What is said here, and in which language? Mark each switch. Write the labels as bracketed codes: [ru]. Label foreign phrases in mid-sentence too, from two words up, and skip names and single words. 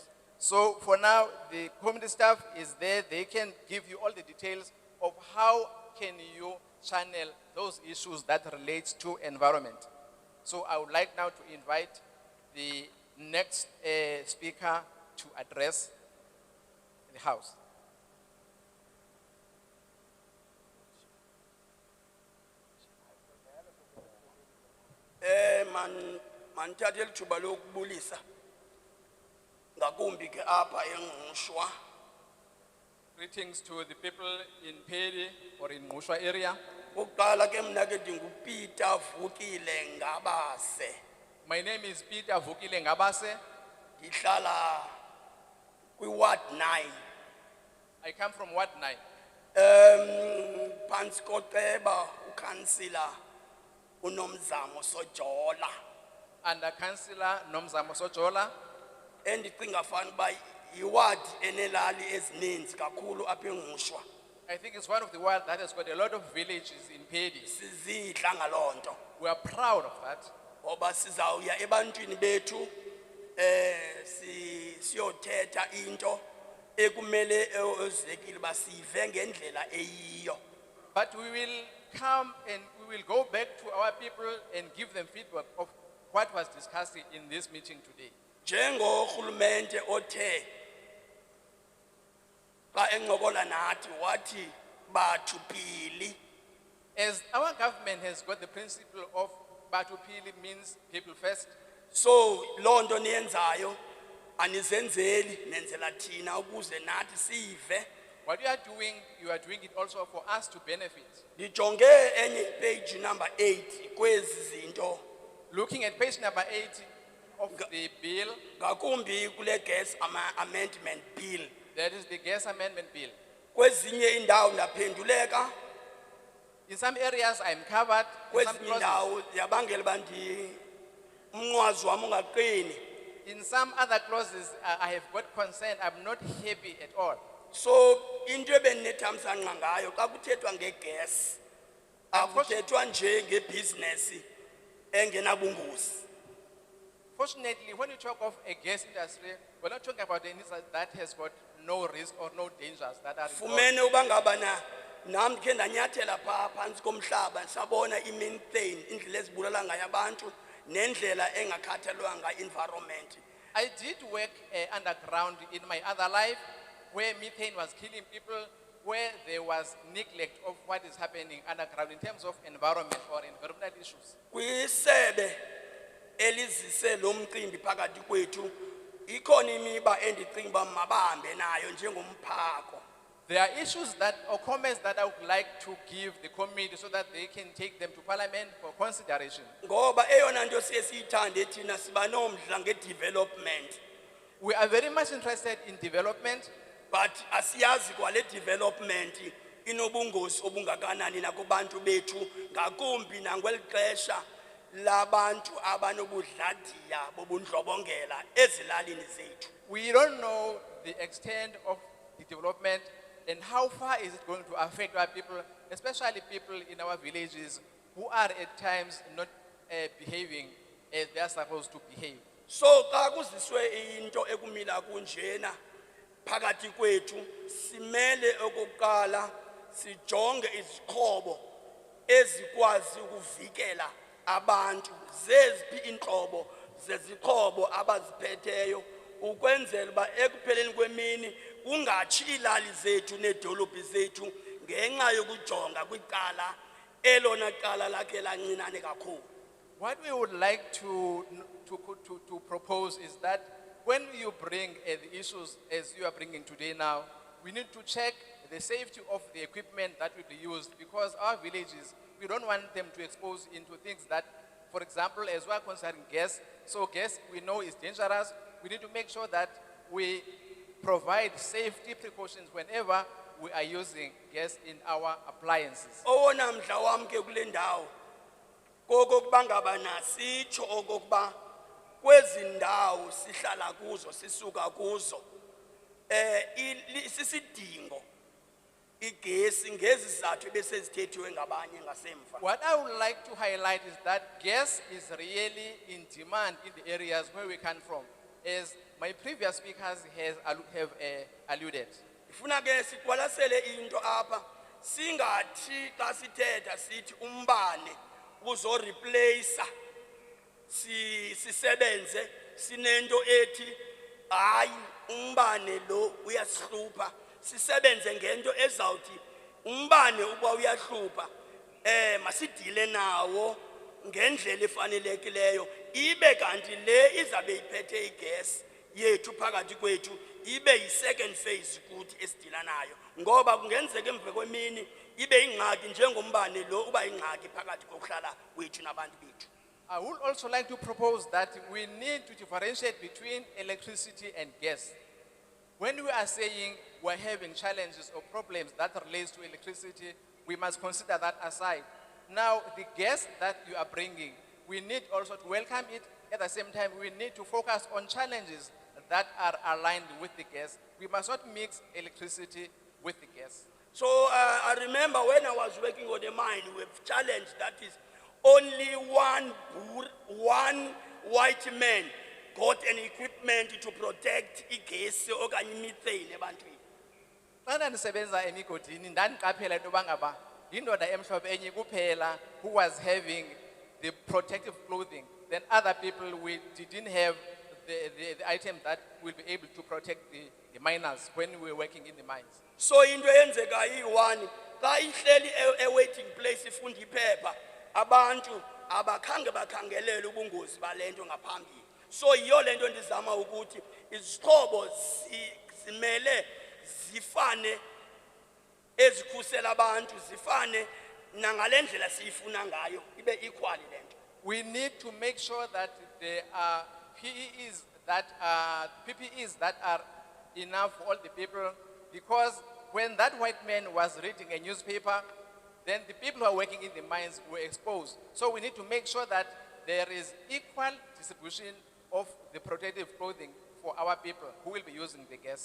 [en] So for now, the committee staff is there. They can give you all the details of how can you channel those issues that relate to environment. So I would like now to invite the next speaker to address the House. [xh] Manithathe lithuba lokubulisa ngakumbi ke apha eNgqushwa. [en] Greetings to the people in Peddie or in Ncumisa area. [xh] Oqala ke mina ke ndinguPeter Vukile Ngabase. [en] My name is Peter Vukile Ngabase. [xh] Ndihlala kwiWard 9. [en] I come from Ward 9. [xh] Phantsi koceba ukansila uNomzamo Sojola. [en] Under Councillor Nomzamo Sojola. [xh] Endicinga fanele uba yiward enelali ezininzi kakhulu apha eNgqushwa. [en] I think it's one of the wards that has got a lot of villages in Peddie. [xh] Sizidla ngaloo nto. [en] We are proud of that. [xh] Ngoba sizawuya ebantwini bethu siyothetha into ekumele ezekile basive ngendlela eyiyo. [en] But we will come and we will go back to our people and give them feedback of what was discussed in this meeting today. [xh] Njengorhulumente othe xa encokola nathi wathi bathu pili. [en] As our government has got the principle of Batupili means people first. [xh] So loo nto niyenzayo anizenzeli nenzela thina ukuze nathi sive. [en] What you are doing it also for us to benefit. [xh] Ndijonge enye [en] page number [xh] 8 kwezi zinto. [en] Looking at page number 8 of the bill. [xh] Ngakumbi kule [en] gas amendment bill. That is the gas amendment bill. [xh] Kwezinye indawo ndaphenduleka. [en] In some areas I'm covered. [xh] Kwezinye indawo yabangela bandi umnqwazi wami ungaqini. [en] In some other clauses I have got concern. I'm not happy at all. [xh] So into ebenethamsanqa ngayo xa kuthethwa ngegas akuthethwa nje ngebusiness engenabungozi. [en] Fortunately, when you talk of a gas industry, we're not talking about any that has got no risk or no dangers that are involved. [xh] Fumene uba ngaba nam ke ndanyathela phaa phantsi komhlaba sabona i-methane indlela ezibulala ngayo abantu nendlela engakhathalwanga environment. [en] I did work underground in my other life where methane was killing people, where there was neglect of what is happening underground in terms of environment or environmental issues. [xh] Kwisebe elizise lo mcimbi phakathi kwethu ikhona imiba endicinga uba mabahambe nayo njengomphako. [en] There are issues that or comments that I would like to give the committee so that they can take them to Parliament for consideration. [xh] Ngoba eyona nto siye siyithande thina siba nomdla ngedevelopment. [en] We are very much interested in development, [xh] but asiyazi kwale development inobungozi obungakanani nakubantu bethu ngakumbi nangweli xesha labantu abanobudladiya bobundlobongela ezilalini zethu. [en] We don't know the extent of the development and how far is it going to affect our people, especially people in our villages who are at times not behaving as they are supposed to behave. [xh] So xa kuziswe into ekumila kunjena phakathi kwethu simele okokuqala sijonge izixhobo ezikwazi ukuvikela abantu zeziphi inhlobo zezixhobo abaziphetheyo ukwenzela ba ekupheleni kwemini kungathi ilali zethu nedolophi zethu ngenxa yokujonga kwicala elona cala lakhe lancinane kakhulu. [en] What we would like to propose is that when you bring the issues as you are bringing today now, we need to check the safety of the equipment that will be used, because our villages, we don't want them to expose into things that, for example, as we are concerning gas, so gas we know is dangerous. We need to make sure that we provide safety precautions whenever we are using gas in our appliances. [xh] Owona mdla wami ke kule ndawo kokokuba ngaba nasitsho okokuba kwezi ndawo sihlala kuzo sisuka kuzo sisidingo igesi igesi ngezizathu ebesezithethiwe ngabanye ngasemva. [en] What I would like to highlight is that gas is really in demand in the areas where we come from, as my previous speakers have alluded. [xh] Ifuna ke siqwalasele into apha singathi xa sithetha sithi umbane uzo replace sisebenze sinento ethi hayi umbane lo uyasihlupha sisebenze ngento ezawuthi umbane uba uyahlupha masidile nawo ngendlela efanelekileyo ibe kanti le izabe iphethe igas yethu phakathi kwethu ibe [en] yi-second phase [xh] kuthi esidila nayo ngoba kungenzeka emva kwemini ibe ingxaki njengombane lo uba ingxaki phakathi kokuhlala kwethu nabantu bethu. [en] I would also like to propose that we need to differentiate between electricity and gas. When we are saying we're having challenges or problems that relate to electricity, we must consider that aside. Now, the gas that you are bringing, we need also to welcome it. At the same time, we need to focus on challenges that are aligned with the gas. We must not mix electricity with the gas. So I remember when I was working on the mine with challenge that is only one white man got an equipment to protect [xh] igesi okanye imethane ebantwini. Xa ndisebenza emigodini ndandiqaphela into yoba ngaba yindoda emhlophe enye kuphela [en] who was having the protective clothing. Then other people we didn't have the item that will be able to protect the miners when we were working in the mines. [xh] So into eyenzeka iyi-one xa ihleli [en] waiting place [xh] ifunda iphepha abantu abakhange bakhangelele ubungozi balento ngaphambili. So yiyo lento ndizama ukuthi izixhobo zimele zifane ezikhusela abantu zifane nangalendlela siyifuna ngayo ibe equal lento. [en] We need to make sure that there are PPEs that are enough for all the people, because when that white man was reading a newspaper, then the people who are working in the mines were exposed. So we need to make sure that there is equal distribution of the protective clothing for our people who will be using the gas.